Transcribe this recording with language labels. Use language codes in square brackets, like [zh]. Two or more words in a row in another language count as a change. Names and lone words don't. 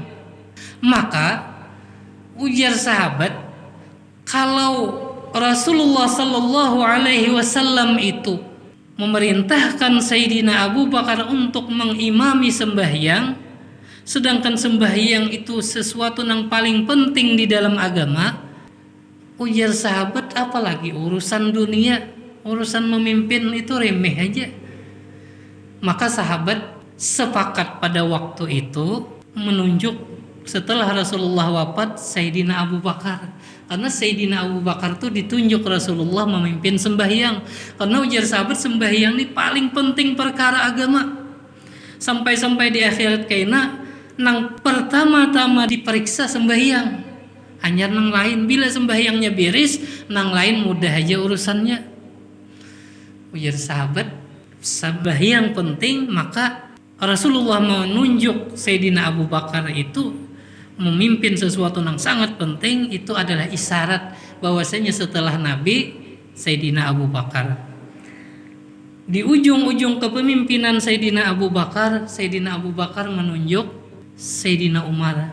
[id] Maka ujar sahabat, kalau Rasulullah [ar] صلى الله عليه وسلم [id] itu memerintahkan Sayyidina Abu Bakar untuk mengimami sembahyang, sedangkan sembahyang itu sesuatu yang paling penting di dalam agama, ujar sahabat, apalagi urusan dunia, urusan memimpin itu remeh aja. Maka sahabat sepakat pada waktu itu menunjuk setelah Rasulullah wafat Sayyidina Abu Bakar. Karena Sayyidina Abu Bakar tuh ditunjuk Rasulullah memimpin sembahyang. Karena ujar sahabat sembahyang ini paling penting perkara agama. [bjn] Sampai-sampai di akhirat kaina nang pertama-tama diperiksa sembahyang. Hanya nang lain bila sembahyangnya beres, nang lain mudah aja urusannya. [id] Ujar sahabat, sembahyang penting, maka Rasulullah menunjuk Sayyidina Abu Bakar itu memimpin sesuatu yang sangat penting. Itu adalah isyarat bahwasanya setelah Nabi Sayyidina Abu Bakar. Di ujung-ujung kepemimpinan Sayyidina Abu Bakar menunjuk Sayyidina Umar.